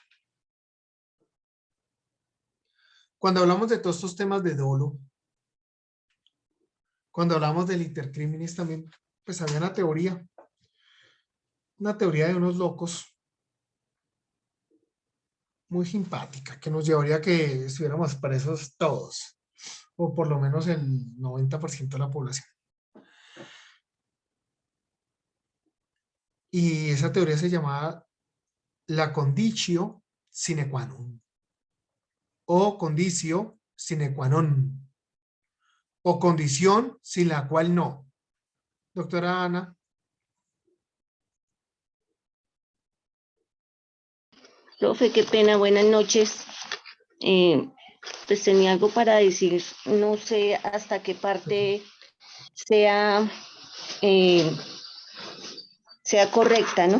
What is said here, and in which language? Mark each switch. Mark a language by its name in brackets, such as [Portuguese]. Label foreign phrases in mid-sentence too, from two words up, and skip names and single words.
[Spanish] Cuando hablamos de todos estos temas de dolo, cuando hablamos del intercriminis también, pues había una teoría de unos locos muy simpática, que nos llevaría a que estuviéramos presos todos, o por lo menos el 90% de la población. Y esa teoría se llamaba la [Latin] conditio sine qua non. o condicio sine qua non, [Spanish] o condición sin la cual no. Doctora Ana. Profe, qué pena, buenas noches. Pues tenía algo para decir, no sé hasta qué parte sea, sea correcta, ¿no?